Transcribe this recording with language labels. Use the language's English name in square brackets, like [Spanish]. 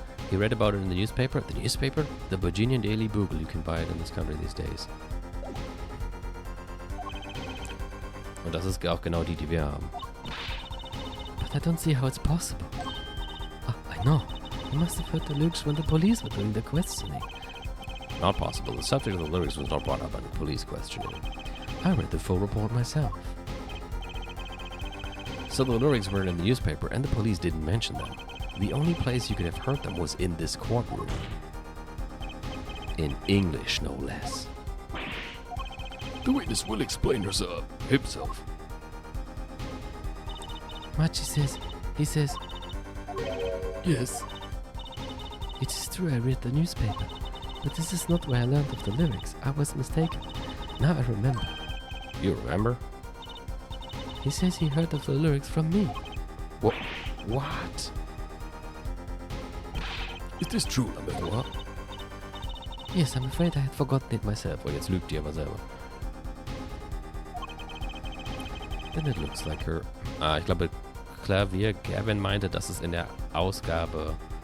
[English] He read about it in the newspaper. The newspaper? The Virginia Daily Bugle. You can buy it in this country these days. [German] Und das ist auch genau die wir haben. [English] But I don't see how it's possible. Oh, I know. You must have heard the lyrics when the police were doing the questioning. Not possible. The subject of the lyrics was not brought up by the police questioning. I read the full report myself. So the lyrics were in the newspaper and the police didn't mention them. The only place you could have heard them was in this courtroom. In English, no less. The witness will explain himself. Machi says, Yes. it is true I read the newspaper, but this is not where I learned of the lyrics. I was mistaken. Now I remember. You remember? He says he heard of the lyrics from me. What? Is this true, Lamerois? Yes, I'm afraid I had forgotten it myself. [German] Oh, jetzt lügt die aber selber. [English] Then it looks like her... [German] ich glaube, Klavier Gavin meinte, dass es in der Ausgabe...